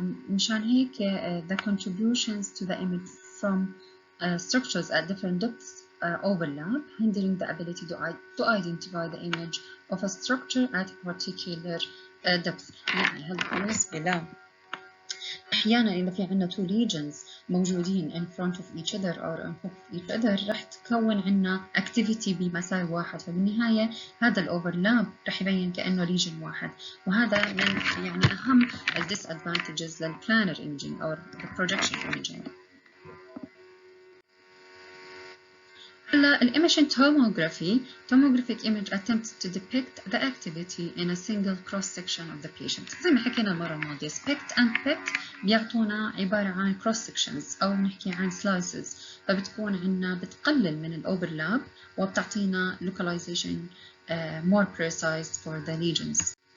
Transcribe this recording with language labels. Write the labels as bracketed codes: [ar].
[ar] مشان هيك [en] the contributions to the image from structures at different depths overlap, hindering the ability to identify the image of a structure at a particular depth. [ar] يعني هذا بالنسبة له أحيانا إذا في عنا two regions موجودين [en] in front of each other [ar] or on top of each other رح تكون عنا activity بمسار واحد، فبالنهاية هذا الأوفرلاب رح يبين كأنه region واحد، وهذا من يعني أهم disadvantages للplanar imaging أو projection imaging. [en] Emission tomographic image attempts to depict the activity in a single cross-section of the patient. [ar] زي ما حكينا المرة الماضية SPECT and PET بيعطونا عبارة عن cross-sections أو نحكي عن slices، فبتكون عنا بتقلل من الأوفرلاب وبتعطينا [en] localization more precise for the lesions.